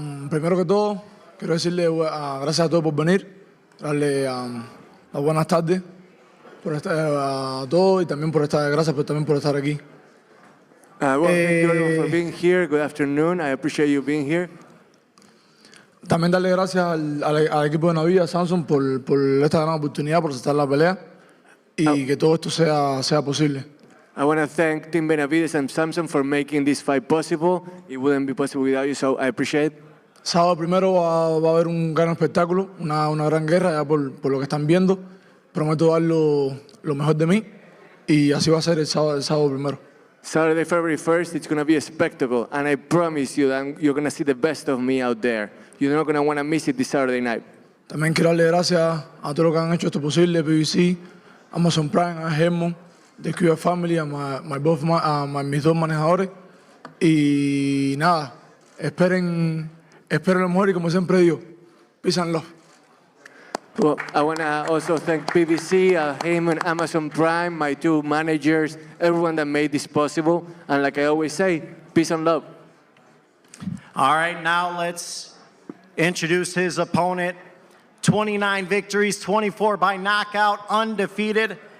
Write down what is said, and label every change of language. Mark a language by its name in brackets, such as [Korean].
[Spanish] Primero que todo, quiero decirle gracias a todos por venir, darle las buenas tardes a todos y también gracias también por estar aquí. [English] Well, thank you everyone for being here. Good afternoon. I appreciate you being here. [Spanish] También darle gracias al equipo de Benavidez, Samson, por esta gran oportunidad, por aceptar la pelea y que todo esto sea posible. [English] I want to thank Team Benavidez and Samson for making this fight possible. It wouldn't be possible without you, so I appreciate it. [Spanish] Sábado primero va a haber un gran espectáculo, una gran guerra ya por lo que están viendo. Prometo dar lo mejor de mí y así va a ser el sábado primero. [English] Saturday, February 1st, it's going to be a spectacle, and I promise you that you're going to see the best of me out there. You're not going to want to miss it this Saturday night. [Spanish] También quiero darle gracias a todos los que han hecho esto posible, PBC, Amazon Prime, a Hermon, The Cuba Family, a mis dos manejadores. Y nada, esperen lo mejor y como siempre digo, [English] peace and love. Well, I want to also thank PBC, Heyman, Amazon Prime, my two managers, everyone that made this possible. And like I always say, peace and love. All right, now let's introduce his opponent. 29 victories, 24 by knockout, undefeated.